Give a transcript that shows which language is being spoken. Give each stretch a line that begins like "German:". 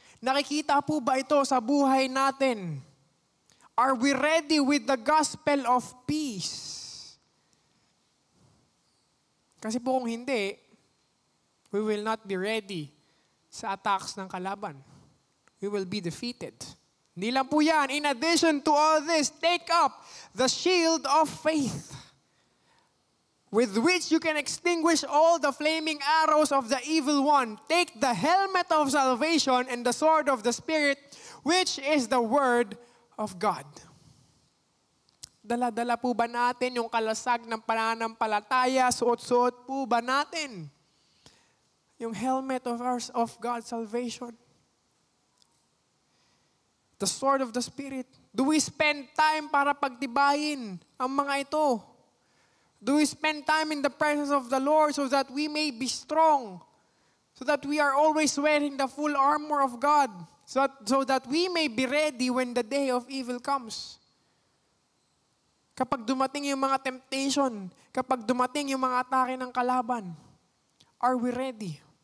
Filipino: Nakikita po ba ito sa buhay natin?
English: Are we ready with the gospel of peace?
Filipino: Kasi po kung hindi,
English: we will not be ready
Filipino: sa attacks ng kalaban.
English: We will be defeated.
Filipino: Hindi lang po yan.
English: In addition to all this, take up the shield of faith, with which you can extinguish all the flaming arrows of the evil one. Take the helmet of salvation and the sword of the Spirit, which is the word of God.
Filipino: Dala-dala po ba natin yung kalasag ng pananampalataya? Suot-suot po ba natin yung
English: helmet of God's salvation? The sword of the Spirit. Do we spend time
Filipino: para pagtibayin ang mga ito?
English: Do we spend time in the presence of the Lord so that we may be strong? So that we are always wearing the full armor of God? So that we may be ready when the day of evil comes?
Filipino: Kapag dumating yung mga temptation, kapag dumating yung mga atake ng kalaban,
English: are we ready?